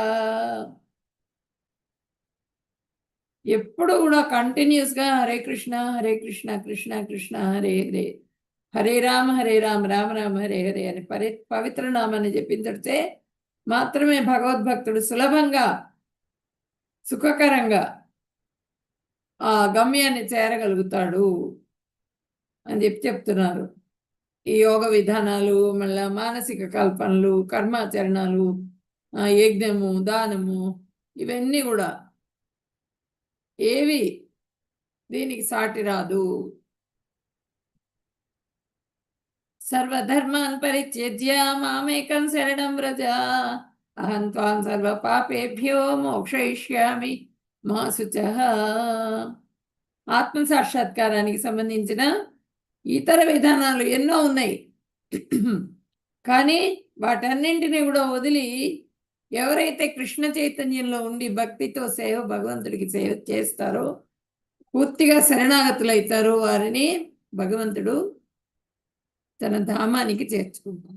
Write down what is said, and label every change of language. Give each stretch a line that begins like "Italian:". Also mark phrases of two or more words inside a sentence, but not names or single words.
Telugu: ఎప్పుడు కూడా కంటిన్యూస్గా
Sanskrit: హరే కృష్ణ హరే కృష్ణ కృష్ణ కృష్ణ హరే హరే, హరే రామ రామ రామ హరే హరే
Telugu: అని పవిత్ర నామాన్ని జపించడితే మాత్రమే భగవద్భక్తుడు సులభంగా సుఖకరంగా ఆ గమ్యాన్ని చేరగలుగుతాడు అని చెప్తున్నారు. ఈ యోగ విధానాలు, మళ్ళా మానసిక కల్పనలు, కర్మాచరణాలు, యజ్ఞము, దానము, ఇవన్నీ కూడా ఏవి దీనికి సాటి రాదు.
Sanskrit: సర్వధర్మాన్ పరిత్యజ్య మామేకం శరణం వ్రజ అహం త్వాం సర్వ పాపేభ్యో మోక్షయిష్యామి మా శుచః.
Telugu: ఆత్మ సాక్షాత్కారానికి సంబంధించిన ఇతర విధానాలు ఎన్నో ఉన్నాయి, కానీ వాటన్నింటినీ కూడా వదిలి ఎవరైతే కృష్ణ చైతన్యంలో ఉండి భక్తితో భగవంతుడికి సేవ చేస్తారో, పూర్తిగా శరణాగతులైతారో, వారిని భగవంతుడు తన ధామానికి చేర్చుకుంటాడు.